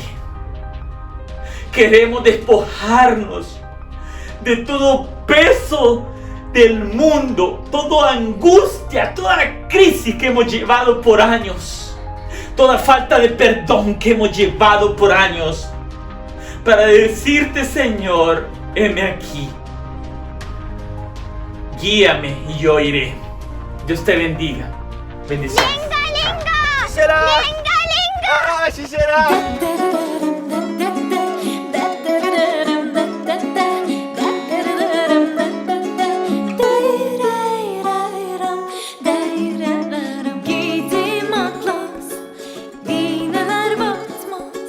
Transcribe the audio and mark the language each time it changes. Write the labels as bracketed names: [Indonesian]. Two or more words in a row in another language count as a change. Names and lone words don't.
[Spanish] Queremos despojarnos de todo peso del mundo, toda angustia, toda crisis que hemos llevado por años, toda falta de perdón que hemos llevado por años, para decirte, Señor, heme aquí. Guíame y yo iré. Dios te bendiga. Bendiciones. [Turkish] ¡Linga, linga! şişera. Lingo lingo. Aa, şişera. Giydim atlas, iğneler batmaz.